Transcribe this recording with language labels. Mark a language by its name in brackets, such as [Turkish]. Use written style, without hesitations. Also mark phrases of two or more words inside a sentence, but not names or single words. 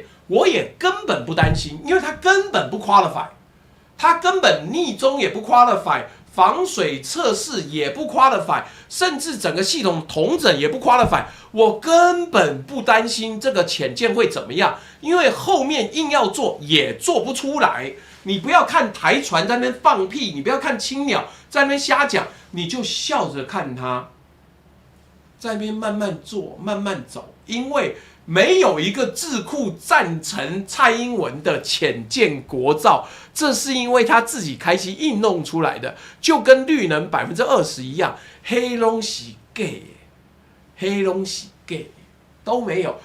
[Chinese] 我也根本不擔心，因為他根本不 qualify， 他根本匿蹤也不 qualify。防水測試也不 qualify， 甚至整個系統統整也不 qualify， 我根本不擔心這個潛艦會怎麼樣，因為後面硬要做也做不出來。你不要看台船在那邊放屁，你不要看青鳥在那邊瞎講，你就笑着看它在那邊慢慢做，慢慢走，因為沒有一個智庫贊成蔡英文的潛艦國造，這是因為他自己開心硬弄出來的，就跟綠能20%一樣，黑東西 gay， 黑東西 gay 都沒有。